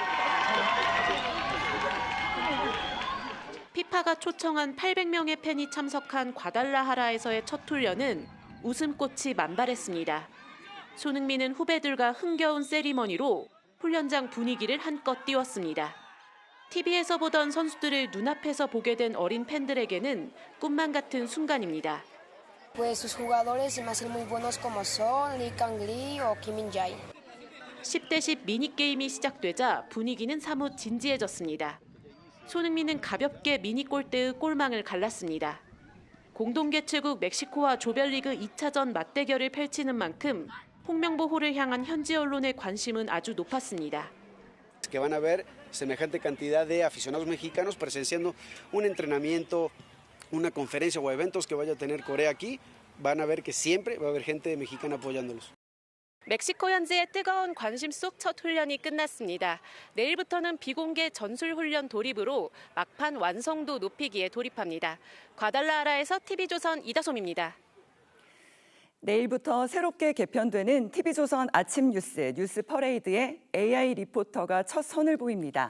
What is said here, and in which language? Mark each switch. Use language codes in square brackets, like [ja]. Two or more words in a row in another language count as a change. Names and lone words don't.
[ko] 피파가 초청한 800명의 팬이 참석한 과달라하라에서의 첫 훈련은 웃음꽃이 만발했습니다. 손흥민은 후배들과 흥겨운 세리머니로 훈련장 분위기를 한껏 띄웠습니다. TV에서 보던 선수들을 눈앞에서 보게 된 어린 팬들에게는 꿈만 같은 순간입니다. [es] Pues sus jugadores se me hacen muy buenos como son Lee Kang-lee o Kim Min-jae. [ko] 10대 10 미니게임이 시작되자 분위기는 사뭇 진지해졌습니다. 손흥민은 가볍게 미니 골대의 골망을 갈랐습니다. 공동 개최국 멕시코와 조별리그 2차전 맞대결을 펼치는 만큼 홍명보호를 향한 현지 언론의 관심은 아주 높았습니다. [es] Que van a ver semejante cantidad de aficionados mexicanos presenciando un entrenamiento, una conferencia o eventos que vaya a tener Corea aquí, van a ver que siempre va a haber gente mexicana apoyándolos. [ko] 멕시코 현지의 뜨거운 관심 속 첫 훈련이 끝났습니다. 내일부터는 비공개 전술 훈련 돌입으로 막판 완성도 높이기에 돌입합니다. 과달라하라에서 TV조선 이다솜입니다. 내일부터 새롭게 개편되는 TV조선 아침 뉴스 퍼레이드에 AI 리포터가 첫 선을 보입니다.